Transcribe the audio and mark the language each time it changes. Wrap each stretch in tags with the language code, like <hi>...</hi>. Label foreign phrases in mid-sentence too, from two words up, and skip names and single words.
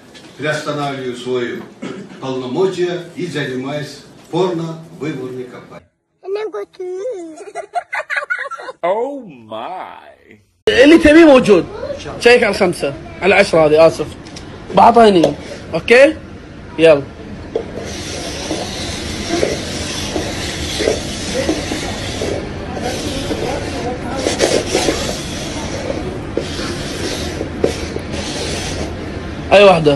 <ru>приостанавливаю свои полномочия и занимаюсь порно-выборной кампанией.</ru> <en>Oh my.</en> <ar>اللي تبيه موجود. شيك على 5 على 10 هذه اسف. بعطها هني. اوكي؟ يلا. اي واحدة؟</ar>